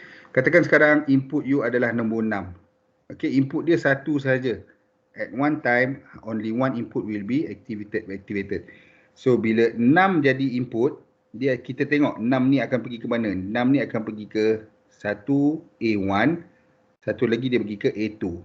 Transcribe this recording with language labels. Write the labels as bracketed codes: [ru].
[ms] Katakan sekarang input you adalah nombor 6. Okay, input dia 1 saja. [en] At one time, only one input will be activated. [ms] So, bila 6 jadi input, kita tengok 6 ni akan pergi ke mana? 6 ni akan pergi ke 1 A1, satu lagi dia pergi ke A2.